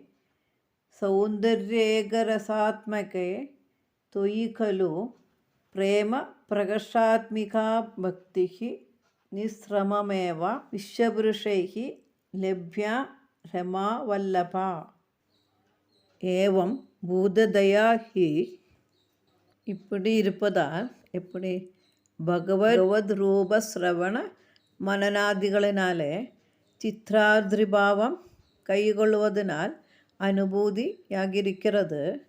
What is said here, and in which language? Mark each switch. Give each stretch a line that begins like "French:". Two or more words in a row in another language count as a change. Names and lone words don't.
Sanskrit: सौन्दर्यैकरसात्मके त्वयि खलु प्रेम प्रकर्षात्मिका भक्तिः निःश्रममेव विश्वपुरुषैः लभ्या രമാവല്ലഭ एवं भूततया हि
Tamil: இப்படி இருப்பதால் எப்படி பகவத் ரூப சிரவண மனநாதிகளினாலே சித்ராதிரிபாவம் கைகொள்வதனால் அனுபூதியாகிருக்கிறது.